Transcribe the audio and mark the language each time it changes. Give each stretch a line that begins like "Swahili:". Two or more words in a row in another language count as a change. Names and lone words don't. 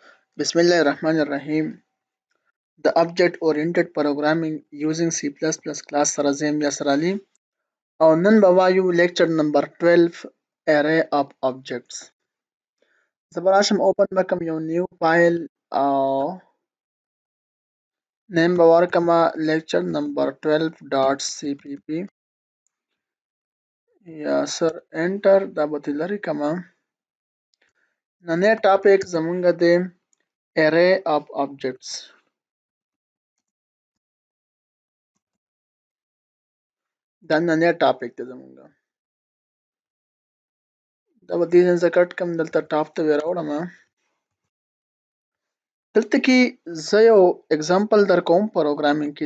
Arabic: بسم الله الرحمن الرحيم.
English: The object-oriented programming using C++ class
Pashto: سره زه یم یاسر علي او نن به وایو
English: lecture number 12 array of objects.
Pashto: زه به راشم open به کوم یو
English: new file
Pashto: او name به ورکړم
English: lecture number 12.cpp
Pashto: یاسر enter دا به ترې لرې کړم. نننی ټاپک زمونږ دی array of objects. دا نننی ټاپک دی زمونږ. دا به دې ځای نه زه کټ کړم دلته ټاپ ته یې راوړم. دلته کې زه یو اگزامپل در کوم پروګرامینګ کې.